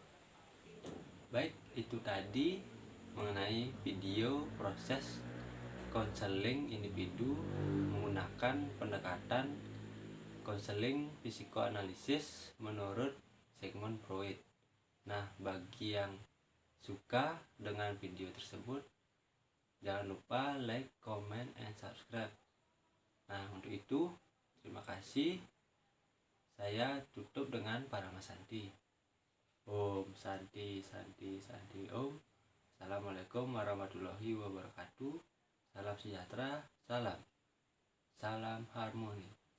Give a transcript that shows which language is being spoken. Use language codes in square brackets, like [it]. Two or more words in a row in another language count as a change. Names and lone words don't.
[id] Baik, itu tadi mengenai video proses konseling individu menggunakan menggunakan pendekatan konseling psikoanalisis menurut Sigmund Freud. Nah, bagi yang suka dengan video tersebut, jangan lupa [en] like, comment, and subscribe. [id] Nah, untuk itu terima kasih. Saya tutup dengan Parama Santi. [sa] Om Santi Santi Santi Om. [ar] Assalamualaikum warahmatullahi wabarakatuh. [id] Salam sejahtera, salam harmoni.